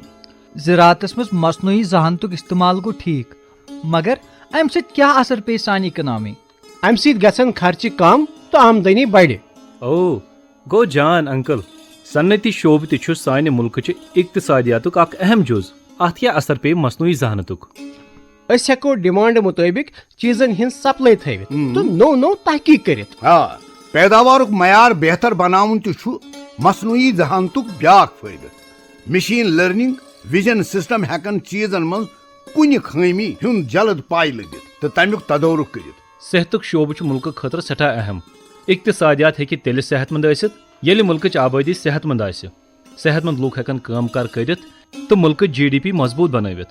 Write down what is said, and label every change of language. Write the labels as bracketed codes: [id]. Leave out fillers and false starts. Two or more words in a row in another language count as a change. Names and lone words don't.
[ks] زراعتس مز مصنوعی ذہانتک استعمال گو ٹھیک، مگر امہ سۭتۍ کیا اثر پے سانہِ اکنامی؟ امہ سۭتۍ گژھن خرچہ کم تو آمدنی بڑِ. او گو جان انکل صنعتی شعبہ تہ چھ سانہ ملکچہ اقتصادیاتک اخ اہم جز. ات کیا اثر پے مصنوعی ذہانتک؟ اس ہیکو ڈیمانڈ مطابق چیزن ہند سپلائی تھوت تو نو نو تحقیق کرت. پیداوارک معیار بہتر بناون تہ چھ مصنوعی ذہانتک بیاکھ فائدہ. [en] machine learning vision system [ks] ہیکن چیزن من کنہ خامی ہند جلد پاے لگت تو تمیک تدورک کرت. صحتک شعبہ چھ ملک خاطر سٹھا اہم. اقتصادیات ہیکہ تیلہِ صحت مند ٲسِتھ ییٚلہِ ملکٕچ آبٲدی صحت مند آسہِ. صحت مند لوٗکھ ہیکن کٲم کار کٔرِتھ تہٕ ملکٕچ GDP مضبوط بنٲوِتھ.